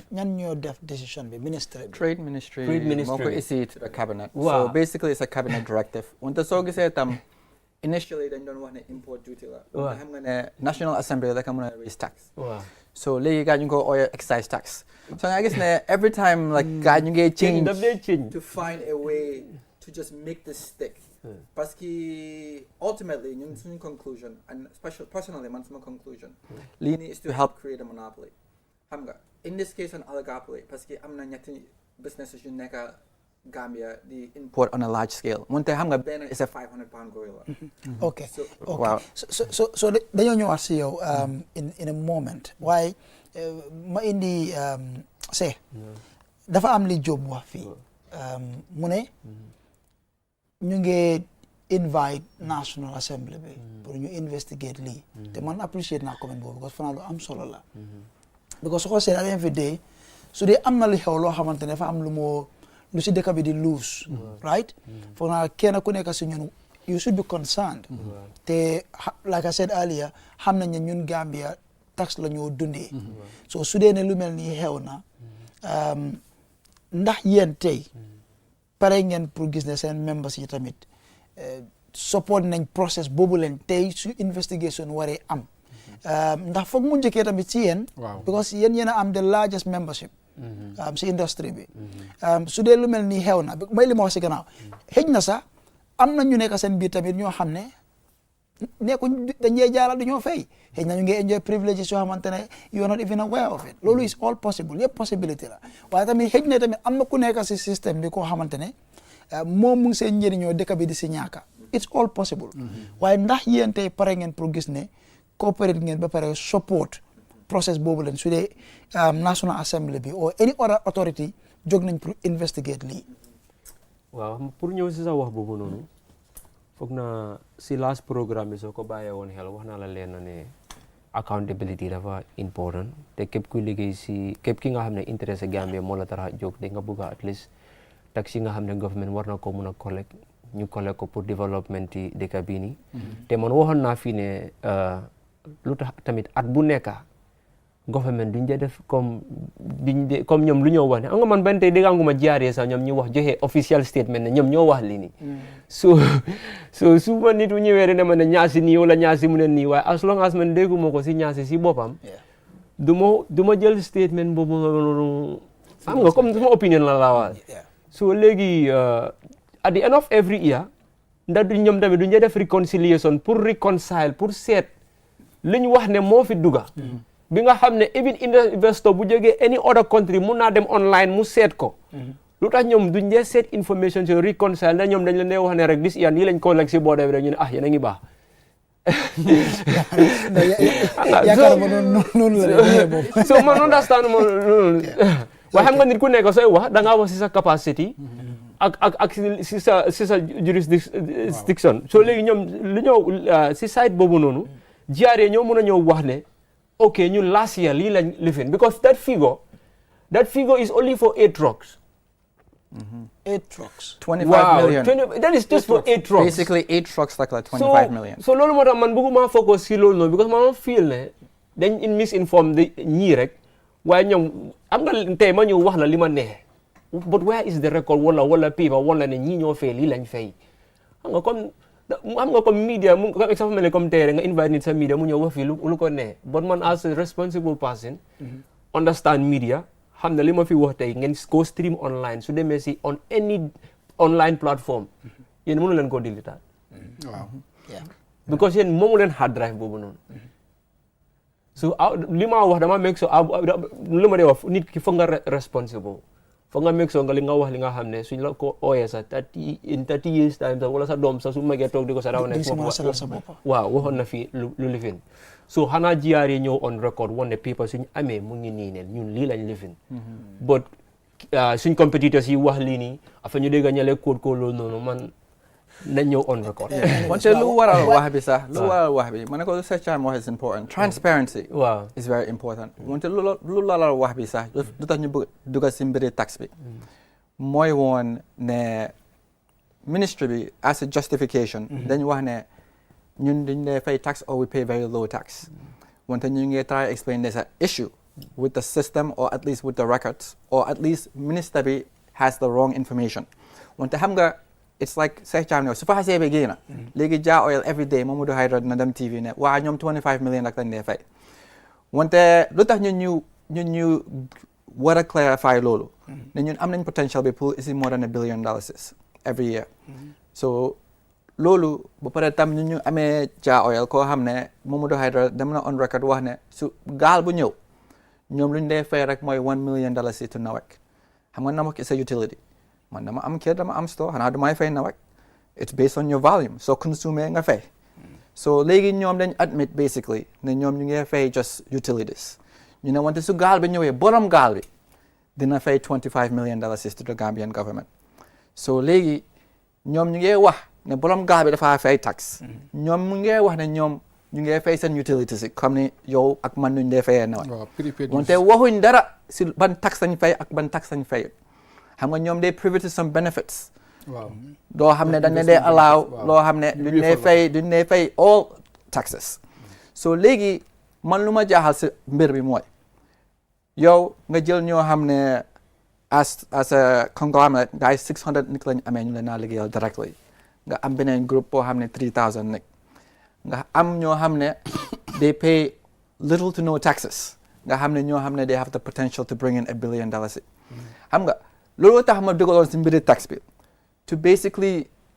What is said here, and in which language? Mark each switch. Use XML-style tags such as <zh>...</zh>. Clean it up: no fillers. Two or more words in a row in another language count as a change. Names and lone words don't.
<wo>ñan ñoo def décision bi ministre</wo> <en>Trade Ministry</en> <wo>moo ko</wo> <en>issue to the cabinet Wow. so basically it's a cabinet directive</en> <wo>wante soo gisee tam</wo> <en>initially</en> <wo>dañ doon wax ne</wo> <en>import duty la</en> <wo>Waaw. xam nga ne National Assembly rek a mën a</wo> <en>raise tax</en> <wo>waaw so léegi gaa ñu ngi ko ooyee</wo> <en>excise tax</en> <wo>so nga gis ne</wo> <en>every time like</en> <wo>gaa ñu ngi change daf dee change</wo> <en>to find a way to just make this stick</en> <fr>parce que</fr> <wo>ultimately ñun suñu conclusion and personally man suma conclusion lii nii</wo> <en>is to help create a monopoly</en> <wo>xam nga</wo> <en>in this case an oligopoly</en> <fr>parce que</fr> <wo>am na ñetti businesses yu nekk Gambia di import</wo> <en>on a large scale</en> <wo>moonte xam nga benn</wo> <en>is a 500-pound gorilla ok</en> <wo>waaw so dañoo ñëwaat si yow</wo> <en>in a moment</en> <wo>waaye ma indi see dafa am li Jóob wax fii mu ne ñu ngi invite National Assembly bi pour ñu investigate lii te man appreciate naa comment boobu parce que fanaa lu am solo la because su ko seet</wo> <en>at the end of the day</en> <wo>su dee am na li xew loo xamante ne dafa am lu si dëkk bi di lose right foog naa kenn ku nekk si ñun</wo> <en>you should be concerned</en> <wo>te</wo> <en>like I said earlier</en> <wo>xam nañ ne ñun Gambia tax la ñoo dundee so su dee ne lu mel nii xew na ndax yéen tey pare ngeen pour gis ne seen members yi tamit support nañ process boobu leen tey su investigation waree am ndax foog mu njëkkee tamit ci yéen because yéen a am</wo> <en>the largest membership</en> <wo>si industrie bi su dee lu mel nii xew na may li ma wax si gannaaw xëj na sax am na ñu nekk seen biir tamit ñoo xam ne nekkuñ dañuy jaaral du ñoo fay xëy na ñu ngi</wo> <en>enjoy privileges</en> <wo>yoo xamante ne</wo> <en>you are not even aware of it</en> <wo>loolu</wo> <en>is all possible</en> <wo>yëpp possibility la waaye tamit xëy na tamit am na ku nekk si système bi koo xamante ne moom mu ngi seen njëriñoo dëkk bi di si ñaaka</wo> <en>it's all possible</en> <wo>waaye ndax yéen tey pare ngeen pour gis ne coopérate ngeen ba pare support process boobu leen su dee National Assembly bi or</wo> <en>any other authority</en> <wo>jóg nañ pour investigate lii waaw pour ñëw si sa wax boobu noonu foog na si</wo> <en>last programme</en> <wo>bi soo ko bàyyee woon xel wax naa la leen na ne accountability dafa important te képp kuy liggéey si képp ki nga xam ne intéressé Gambia moo la tax a jóg da nga bëgg</wo> <en>at least</en> <wo>tax yi nga xam ne government war na ko mun a collect ñu collect ko pour développement yi dëkk bii nii te man waxoon naa fii ne lu tax tamit at bu nekka government duñ def comme ñoom lu ñoo wax ne am nga man ban tey dégg nga jaaree sax ñoom ñu wax joxe official statement ne ñoom ñoo wax lii nii so su ma nit bu ñëwee rek ne ma ne ñaasi nii wala ñaasi mu ne nii waaye as long as man dégguma ko si ñaasi si boppam du ma jël statement boobu noonu xam nga comme sama opinion la laa wax so léegi</wo> <en>at the end of every year</en> <wo>ndax du ñoom tamit duñ def reconciliation pour reconcile pour seet li ñu wax ne moo fi duga bi nga xam ne even investor bu jógee</wo> <en>any other country</en> <wo>mun naa dem online mu seet ko lu tax ñoom duñ dee seet information si reconcile na ñoom dañ leen dee wax ne rek dis yan yi lañ ko lekk si boode bi rek ñu ne yéen a ngi baax yaakaar ma noonu la so man understand ma loolu waaye xam nga nit ku nekk sooy wax da ngaa wax si sa capacity ak si sa jurisdiction so léegi ñoom lu ñëw si site boobu noonu GRA ñoo mën a ñëw wax ne okay ñun</wo> <en>last year</en> <wo>lii lañ lifin</wo> <en>because that figure is only for 8 trucks 8 trucks 25 million that is just for 8 trucks basically 8 trucks like 25 million</en> <wo>so loolu moo tax man bëgguma focus si loolu noonu because man feel ne dañ misinform ñii rek waaye ñoom am nga tey ma ñëw wax la li ma neex</wo> <en>but where is the record</en> <wo>wala paper wala ne ñii ñoo fay lii lañ fay xam nga comme media mu comme exemple mel comme tey nga invite nit sa media mu ñëw wax fii lu ko ne but man</wo> <en>as a responsible person</en> <wo>understand media xam ne li ma fi wax tey ngeen ko stream online su demee si</wo> <en>on any online platform</en> <wo>yéen mënu leen koo dilitaat waaw because yéen moomu leen</wo> <en>hard drive</en> <wo>boobu noonu so li ma wax dama make sure li ma dee wax nit ki foog nga responsible foog nga make sure nga li nga wax li nga xam ne suñ la ko ooyee sa</wo> <en>in 30 years time</en> <wo>sax wala sa doom sax su magee toog di ko sa daw ne waaw waxoon na fi lu lifin so xanaa jiyaar yi ñëw</wo> <en>on record</en> <wo>wane paper suñ amee mu ngi nii ne ñun lii lañ lifin but suñ competitors yi wax lii nii afa ñu dégg ñale kóod ko loolu noonu man nañ ñëw</wo> <en>on record</en> <wo>wante lu waral wax bi sax lu waral wax bi ma ne ko lu Cheikh Thiam wax</wo> <en>is important transparency is very important</en> <wo>wante lu lalal wax bi sax lu tax ñu bëgg dugal si mbiri tax bi mooy woon ne ministry bi</wo> <en>as a justification</en> <wo>dañ wax ne ñun dañ lay fay tax</wo> <en>or we pay very low tax</en> <wo>wante ñu ngi</wo> <en>try explain there's an issue with the system or at least with the records</en> <wo>or at least minister bi</wo> <en>has the wrong information</en> <wo>wante xam nga</wo> <en>it's like</en> <wo>Cheikh Thiam ne su fa xasee ba génn léegi Jah Oil every day Mamadou Haidara dina dem TV ne waa ñoom 25 million rek lañ dee fay wante lu tax ñun ñu war a clarify loolu ne ñun am nañ potential bi pour isi</wo> <en>more than $1 billion every year</en> <wo>so loolu ba pare tam ñu amee Jah Oil koo xam ne Mamadou Haidara dem na</wo> <en>on record</en> <wo>wax ne su gaal bu ñëw ñoom lu ñu dee fay rek mooy $1 million</wo> <en>to NAWAC</en> <wo>xam nga NAWAC</wo> <en>is a utility</en> <wo>man dama am kër dama am store xanaa du may fay NAWAC</wo> <en>it's based on your volume</en> <wo>soo consumer nga fay so léegi ñoom dañ admit basically ne ñoom ñu ngi fay</wo> <en>just utilities</en> <wo>ñu ne wante su gaal bi ñëwee borom gaal bi dina fay $25 million</wo> <en>to the Gambian government</en> <wo>so léegi ñoom ñu ngi wax ne borom gaal bi dafa fay tax ñoom mu ngi wax ne ñoom ñu ngi fay seen utilities yi comme ni yow ak man nuñ dee fayee NAWAC wante waxuñ dara si ban tax lañ fay ak ban tax lañ fay xam nga ñoom day private</wo> <en>some benefits</en> <wo>waaw doo xam ne dañ ne dee allow loo xam ne duñ dee fay all taxes so léegi man lu ma jaaxal si mbir bi mooy yow nga jël ñoo xam ne</wo> <en>as a conglomerate</en> <wo>gars yi 600 nit lañ amee ñu leen naa liggéeyal directly nga am beneen groupe boo xam ne 3000 nit nga am ñoo xam ne</wo> <en>they pay little to no taxes</en> <wo>nga xam ne ñoo xam ne</wo> <en>they have the potential to bring in $1 billion</en> <wo>xam nga loolu tax ma dugaloon si mbiri tax bi</wo> <en>to basically</en>